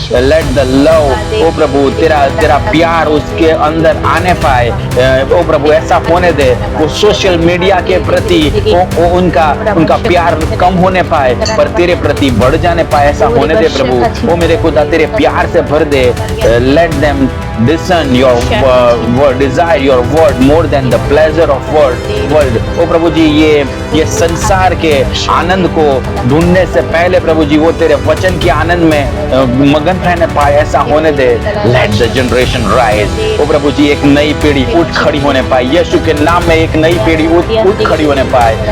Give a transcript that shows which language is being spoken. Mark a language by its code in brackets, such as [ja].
[en] Let the love, [hi] ओ प्रभु तेरा प्यार उसके अंदर आने पाए। ओ प्रभु ऐसा होने दे, वो सोशल मीडिया के प्रति उनका प्यार कम होने पाए, पर तेरे प्रति बढ़ जाने पाए, ऐसा होने दे प्रभु। वो मेरे खुदा तेरे प्यार से भर दे। [en] Let them discern your word, desire your word more than the pleasure of world. [hi] ओ प्रभु जी ये संसार के आनंद को ढूंढने से पहले प्रभु जी वो तेरे वचन के आनंद में मगन रहने पाए, ऐसा होने दे। [en] Let the generation rise. [hi] ओ प्रभु जी एक नई पीढ़ी उठ खड़ी होने पाए, यीशु के नाम में एक नई पीढ़ी उठ खड़ी होने पाए।